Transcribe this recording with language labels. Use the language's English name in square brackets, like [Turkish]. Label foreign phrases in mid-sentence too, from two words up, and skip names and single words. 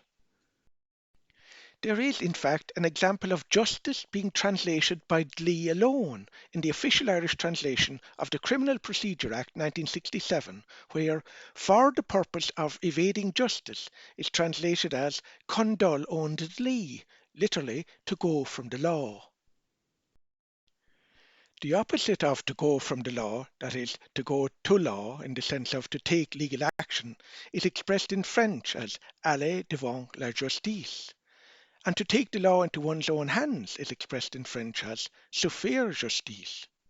[English] There is, in fact, an example of justice being translated by Dlí alone in the official Irish translation of the Criminal Procedure Act 1967, where for the purpose of evading justice is translated as [Irish] condul ón Dlí, [English] literally to go from the law. The opposite of to go from the law, that is, to go to law in the sense of to take legal action, is expressed in French as [French] aller devant la justice. [English] And to take the law into one's own hands is expressed in French as [French] se faire justice.